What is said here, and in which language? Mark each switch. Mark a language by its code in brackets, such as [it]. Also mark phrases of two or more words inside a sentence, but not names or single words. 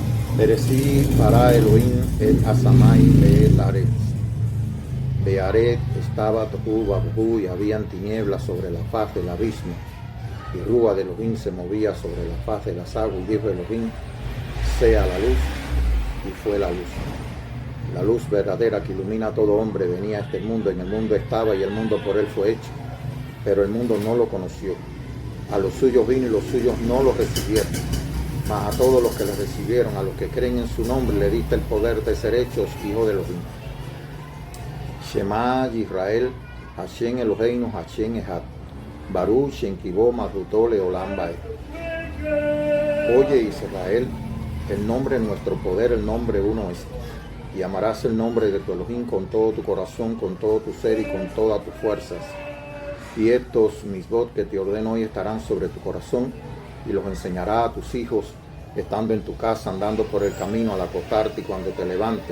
[he] בראשית ברא אלהים את השמים ואת הארץ. [es] Bearet estaba [he] תהו ובהו [es] y habían tinieblas sobre la faz del abismo. Y Rúa de Elohim se movía sobre la faz de las aguas, y dijo Elohim, sea la luz, y fue la luz. La luz verdadera que ilumina a todo hombre venía a este mundo, en el mundo estaba y el mundo por él fue hecho, pero el mundo no lo conoció. A los suyos vino y los suyos no lo recibieron, mas a todos los que le recibieron, a los que creen en su nombre, le diste el poder de ser hechos hijos de Elohim. [he] שמע ישראל השם אלהינו השם אחד ברוך שם כבוד מלכותו לעולם ועד. [es] Oye Israel, el nombre de nuestro poder, el nombre uno es. Y amarás el nombre de tu Elohim con todo tu corazón, con todo tu ser y con todas tus fuerzas. Y estos misbot que te ordeno hoy estarán sobre tu corazón, y los enseñarás a tus hijos, estando en tu casa, andando por el camino, al acostarte y cuando te levantes.